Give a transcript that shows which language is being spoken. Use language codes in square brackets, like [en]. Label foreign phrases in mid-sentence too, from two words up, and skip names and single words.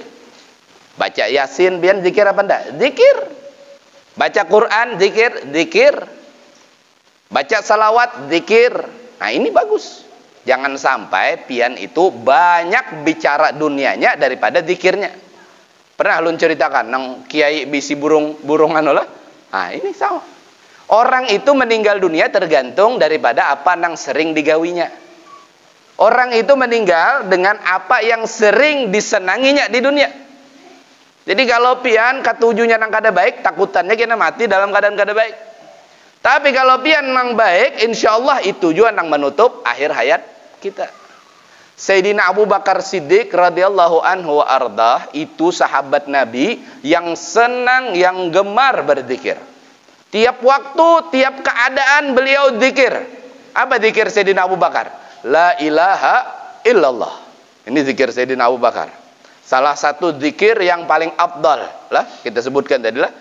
[bjn] Baca Yasin pian zikir apa enggak? [id] Zikir. Baca Quran zikir, zikir. Baca salawat zikir. Nah, ini bagus. [bjn] Jangan sampai pian itu banyak bicara dunianya daripada zikirnya. Pernah lu ceritakan nang kiai bisi burungan lah. [id] Nah, ini sama. [bjn] Orang itu meninggal dunia tergantung daripada apa nang sering digawinya. [id] Orang itu meninggal dengan apa yang sering disenanginya di dunia. [bjn] Jadi kalau pian katujunya nang kada baik, takutannya kena mati dalam keadaan kada baik. Tapi kalau pian nang baik, insyaallah itu juga nang menutup akhir hayat kita. [ar] Sayyidina Abu Bakar Siddiq رضي الله عنه وأرضاه, [id] itu sahabat Nabi yang senang, yang gemar berzikir. Tiap waktu, tiap keadaan beliau zikir. Apa zikir Sayyidina Abu Bakar? [ar] لا إله إلا الله. [id] Ini zikir Sayyidina Abu Bakar. Salah satu zikir yang paling afdal lah, kita sebutkan tadi lah.